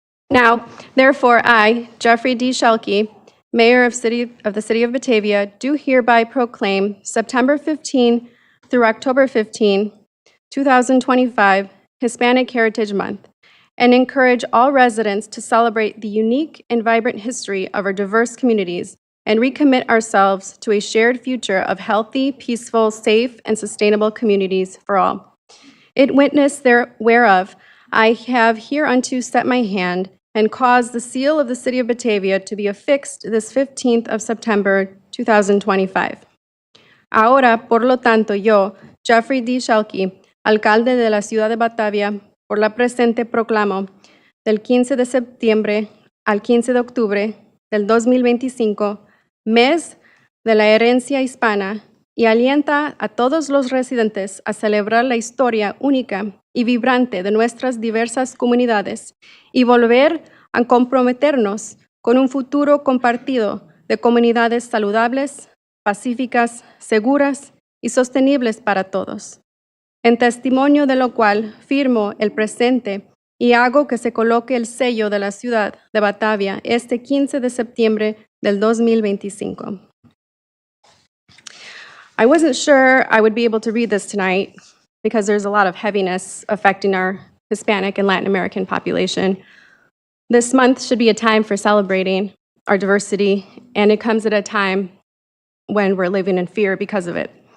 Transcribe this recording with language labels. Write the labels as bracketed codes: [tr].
[en] Now, therefore, I, Jeffrey D. Shelkey, Mayor of the City of Batavia, do hereby proclaim September 15 through October 15, 2025, Hispanic Heritage Month, and encourage all residents to celebrate the unique and vibrant history of our diverse communities and recommit ourselves to a shared future of healthy, peaceful, safe, and sustainable communities for all. In witness whereof, I have hereunto set my hand and caused the seal of the City of Batavia to be affixed this 15th of September, 2025. [es] Ahora, por lo tanto, yo, Jeffrey D. Shelkey, alcalde de la ciudad de Batavia, por la presente proclamo del 15 de septiembre al 15 de octubre del 2025, mes de la herencia hispana, y alienta a todos los residentes a celebrar la historia única y vibrante de nuestras diversas comunidades y volver a comprometernos con un futuro compartido de comunidades saludables, pacíficas, seguras y sostenibles para todos. En testimonio de lo cual firmo el presente y hago que se coloque el sello de la ciudad de Batavia este 15 de septiembre del 2025. [en] I wasn't sure I would be able to read this tonight because there's a lot of heaviness affecting our Hispanic and Latin American population. This month should be a time for celebrating our diversity, and it comes at a time when we're living in fear because of it.